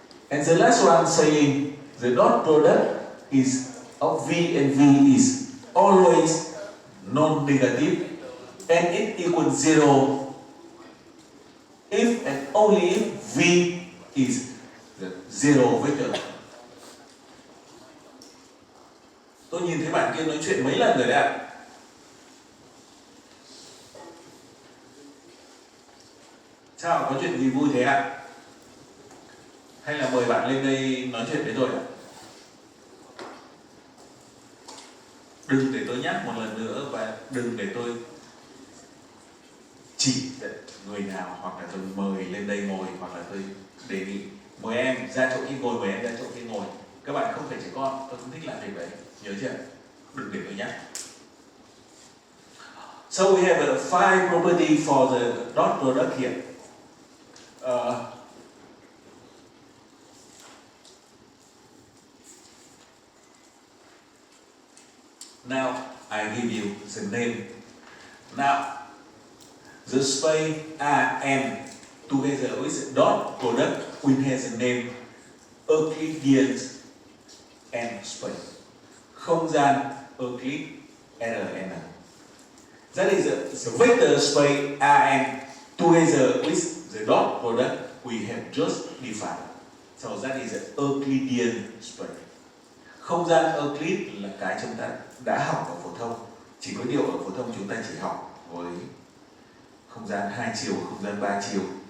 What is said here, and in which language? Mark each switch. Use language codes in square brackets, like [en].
[en] And the last one saying the dot product is of V and V is always non-negative and it equals 0 if and only if V is the zero vector. [vi] Tôi nhìn thấy bạn kia nói chuyện mấy lần rồi đấy ạ. Sao, có chuyện gì vui thế ạ? Hay là mời bạn lên đây nói chuyện với tôi ạ? Đừng để tôi nhắc một lần nữa và đừng để tôi chỉ người nào hoặc là tôi mời lên đây ngồi hoặc là tôi đề nghị mời em ra chỗ kia ngồi, mời em ra chỗ kia ngồi. Các bạn không phải trẻ con, tôi không thích làm việc đấy, nhớ chưa? Đừng để tôi nhắc. [en] So we have a 5 property for the dot product here. Now I give you the name. Now the space Rn together with the dot product will have the name Euclidean n space. [vi] Không gian Euclid Rn. [en] That is the vector space Rn together with the dot product we have just defined. So that is an Euclidean space. [vi] Không gian Euclid là cái chúng ta đã học ở phổ thông. Chỉ có điều ở phổ thông chúng ta chỉ học với không gian 2 chiều, không gian 3 chiều.